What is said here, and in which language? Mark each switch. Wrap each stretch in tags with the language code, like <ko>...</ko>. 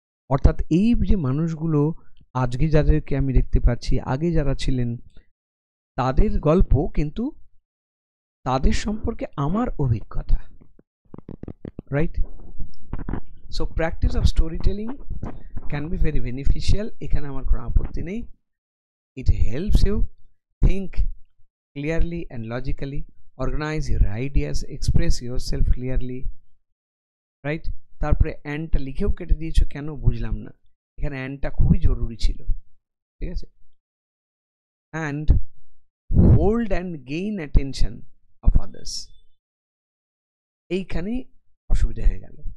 <bn>অর্থাৎ এই যে মানুষগুলো আজকে যাদেরকে আমি দেখতে পাচ্ছি, আগে যারা ছিলেন তাদের গল্প, কিন্তু তাদের সম্পর্কে আমার অভিজ্ঞতা, right?</bn> <en>so practice of story telling can be very beneficial,</en> <bn>এখানে আমার কোনো আপত্তি নেই।</bn> <en>It helps you think clearly and logically, organize your ideas, express yourself clearly, right?</en> <bn>তারপরে অ্যান্ডটা লিখেও কেটে দিয়েছো কেন বুঝলাম না, এখানে অ্যান্ডটা খুবই জরুরি ছিল, ঠিক আছে?</bn> <en>and hold and gain attention of others,</en> <bn>এইখানেই অসুবিধা হয়ে গেল।</bn>